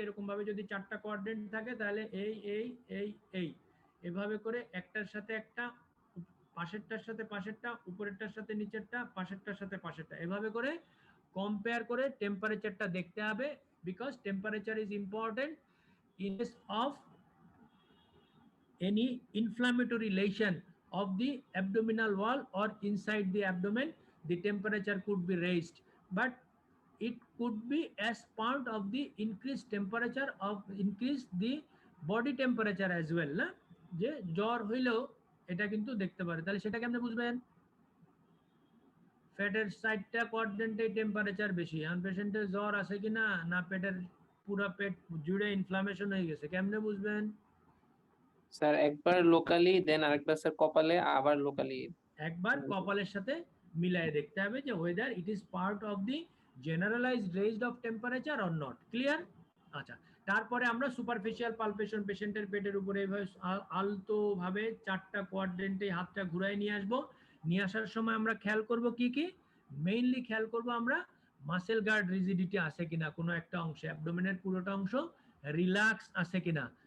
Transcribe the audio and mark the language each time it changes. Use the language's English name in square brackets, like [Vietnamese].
[Bangla] এরকম ভাবে যদি চারটা কোয়াড্রেন্ট থাকে তাহলে এই এভাবে করে একটার সাথে একটা, পাশেরটার সাথে পাশেরটা, উপরেরটার সাথে নিচেরটা, পাশেরটার সাথে পাশেরটা, এভাবে করে কম্পেয়ার করে টেম্পারেচারটা দেখতে হবে, [English] Because temperature is important in case of any inflammatory lesion of the abdominal wall or inside the abdomen. The temperature could be raised, but it could be as part of the increased temperature of increase the body temperature as well, [Bangla] না যে জ্বর হইলেও এটা কিন্তু দেখতে পারে। তাহলে সেটা কেমনে বুঝবেন? পেটের সাইডটা কোয়াড্রেন্টে টেম্পারেচার বেশি, আর পেশেন্টের জ্বর আছে কিনা, না পেটের পুরো পেট জুড়ে ইনফ্লামেশন হয়ে গেছে, কেমনে বুঝবেন? স্যার একবার লোকালি, দেন আরেকবার স্যার কপালে, আবার লোকালি। একবার কপালের সাথে মিলায়ে দেখতে হবে যে [English] whether it is part of the generalized raised of temperature or not. Clear? [Bangla] আচ্ছা, তারপরে আমরা সুপারফিশিয়াল পালপেশন, পেশেন্টের পেটের উপরে এইভাবে আলতো ভাবে চারটা কোয়াড্রেন্টে হাতটা ঘুরায় নিয়ে আসবো। নিয়ে আসার সময় আমরা খেয়াল করব কি কি, মেইনলি খেয়াল করব আমরা মাসেল গার্ড রিজিডিটি আছে কিনা কোনো একটা অংশে, অ্যাবডোমেনের পুরোটা অংশ রিল্যাক্স আছে কিনা।